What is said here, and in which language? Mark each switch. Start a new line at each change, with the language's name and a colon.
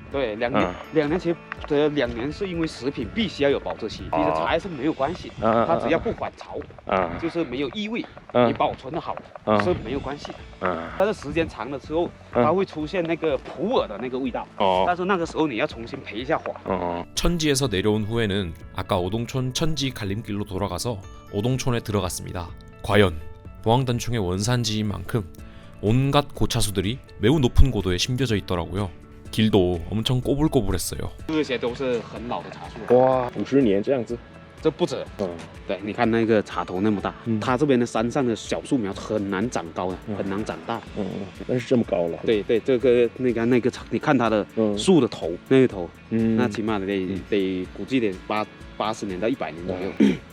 Chinese: 对，2年，2年其实2年是因为食品必须要有保质期，其实茶叶是没有关系，它只要不反潮就是没有异味，你保存的好是没有关系的。但是时间长了之后，它会出现那个普洱的那个味道，但是那个时候你要重新培一下火。
Korean: 천지에서 내려온 후에는 아까 오동촌 천지 갈림길로 돌아가서 오동촌에 들어갔습니다. 과연 보항단총의 원산지인 만큼 온갖 고차수들이 매우 높은 고도에 심겨져 있더라고요. 길도 엄청 꼬불꼬불했어요.
Chinese: 这些都是很老的茶树。哇，50年这样子。这不止，对，你看那个茶头那么大，它这边的山上的小树苗很难长高的，很难长大。但是这么高了。对，这个那个，你看它的树的头，那个头，那起码得估计得80年到100年左右。